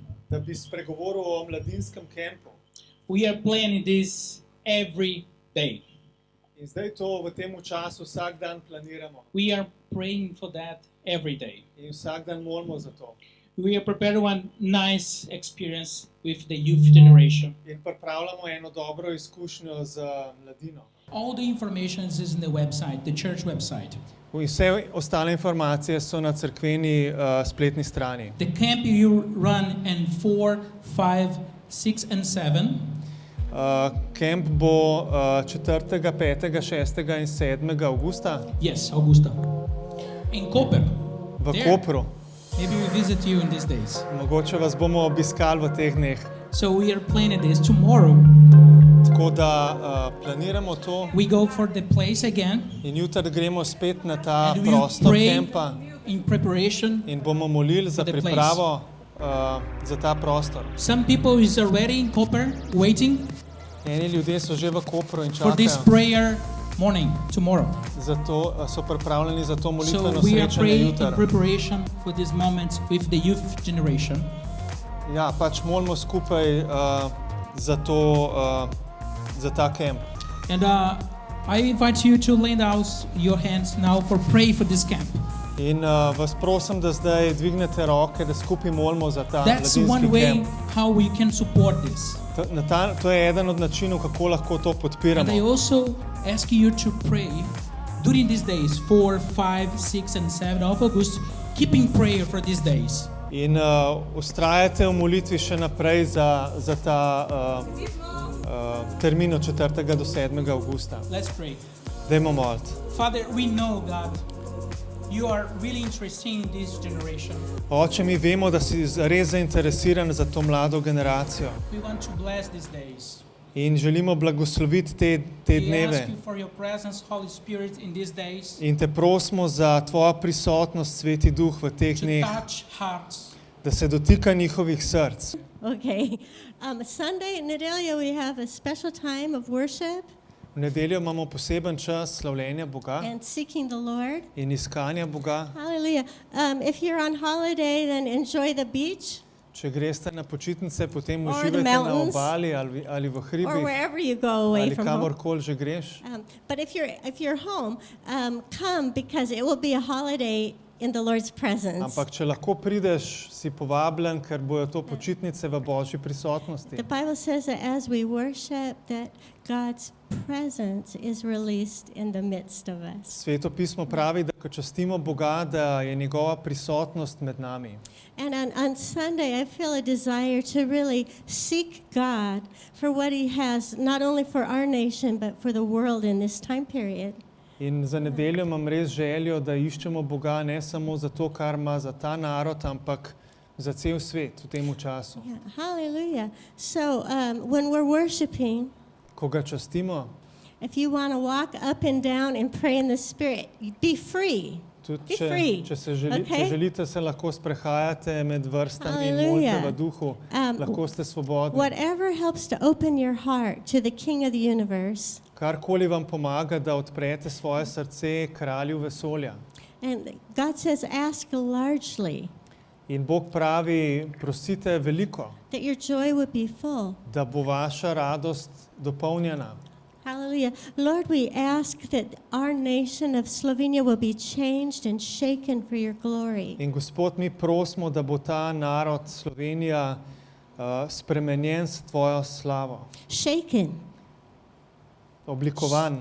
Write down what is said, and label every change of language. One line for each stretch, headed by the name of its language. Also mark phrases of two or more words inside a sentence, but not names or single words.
Slovenian: da bi spregovoril o mladinskem kempu.
English: We are planning this every day.
Slovenian: In zdaj to v tem času vsak dan planiramo.
English: We are praying for that every day.
Slovenian: In vsak dan molimo za to.
English: We are preparing one nice experience with the youth generation.
Slovenian: In pripravljamo eno dobro izkušnjo z mladino.
English: All the information is in the website, the church website.
Slovenian: Vse ostale informacije so na cerkveni spletni strani.
English: The camp you run in 4, 5, 6 and 7.
Slovenian: Kemp bo 4., 5., 6. in 7. avgusta
English: Yes, Augusta. In Koper.
Slovenian: v
English: There.
Slovenian: Kopru.
English: Maybe we visit you in these days.
Slovenian: Mogoče vas bomo obiskali v teh dneh.
English: So we are planning this tomorrow.
Slovenian: Tako da planiramo to
English: We go for the place again.
Slovenian: in jutri gremo spet na ta
English: And we
Slovenian: prostor
English: pray
Slovenian: kempa
English: in preparation.
Slovenian: in bomo molili za
English: For the place.
Slovenian: pripravo za ta prostor.
English: Some people is already in Koper waiting
Slovenian: Eni ljudje so že v Kopru in
English: for this
Slovenian: čakajo,
English: prayer morning, tomorrow.
Slovenian: zato so pripravljeni za to
English: So
Slovenian: molitveno
English: we are
Slovenian: srečanje
English: praying in
Slovenian: jutri.
English: preparation for this moment with the youth generation.
Slovenian: Ja, pač molimo skupaj za to, za ta kemp.
English: And I invite you to lay out your hands now for pray for this camp.
Slovenian: In vas prosim, da zdaj dvignete roke, da skupaj molimo za ta
English: That's
Slovenian: mladinski
English: one way
Slovenian: kemp.
English: how we can support this.
Slovenian: To je eden od načinov, kako lahko to
English: And I
Slovenian: podpiramo.
English: also ask you to pray during these days, 4, 5, 6, and 7 of August, keeping prayer for these days.
Slovenian: In ustrajate v molitvi še naprej za ta termin od 4. do 7. avgusta.
English: Let's pray.
Slovenian: Dajmo moliti.
English: Father, we know, God, you are really interested in this generation.
Slovenian: Oče, mi vemo, da si res zainteresiran za to mlado generacijo
English: We want to bless these days.
Slovenian: in želimo blagosloviti te
English: We ask
Slovenian: dneve.
English: you for your presence, Holy Spirit, in these days
Slovenian: In te prosimo za tvojo prisotnost, Sveti Duh, v teh
English: to
Slovenian: dneh,
English: touch hearts.
Slovenian: da se dotika njihovih src.
English: Okay. Sunday in Nedelia, we have a special time of worship
Slovenian: V nedeljo imamo poseben čas slavljenja Boga
English: and seeking the Lord.
Slovenian: in iskanja Boga.
English: Hallelujah. If you're on holiday, then enjoy the beach
Slovenian: Če greste na počitnice, potem
English: Or the
Slovenian: uživajte na
English: mountains.
Slovenian: obali ali v
English: or
Slovenian: hribih
English: wherever you go away
Slovenian: ali
English: from home.
Slovenian: kamorkoli že greš.
English: But if you're home, come because it will be a holiday in the Lord's presence.
Slovenian: Ampak če lahko prideš, si povabljen, ker bojo to počitnice v Božji prisotnosti.
English: The Bible says that as we worship, that God's presence is released in the midst of us.
Slovenian: Sveto pismo pravi, da ko častimo Boga, da je njegova prisotnost med nami.
English: And on Sunday, I feel a desire to really seek God for what He has, not only for our nation, but for the world in this time period.
Slovenian: In za nedeljo imam res željo, da iščemo Boga ne samo za to, kar ima za ta narod, ampak za cel svet v tem času.
English: Yeah, hallelujah. So when we're worshiping,
Slovenian: Ko ga častimo,
English: if you want to walk up and down and pray in the Spirit, be free.
Slovenian: tudi
English: Be free,
Slovenian: če
English: okay?
Slovenian: želite, se lahko sprehajate med vrstami in
English: Hallelujah.
Slovenian: molite v duhu, lahko ste svobodni.
English: Whatever helps to open your heart to the King of the universe.
Slovenian: Karkoli vam pomaga, da odprete svoje srce kralju vesolja.
English: And God says, ask largely,
Slovenian: In Bog pravi, prosite veliko,
English: that your joy would be full.
Slovenian: da bo vaša radost dopolnjena.
English: Hallelujah. Lord, we ask that our nation of Slovenia will be changed and shaken for your glory.
Slovenian: In Gospod, mi prosimo, da bo ta narod Slovenija spremenjen s tvojo slavo.
English: Shaken.
Slovenian: Oblikovan,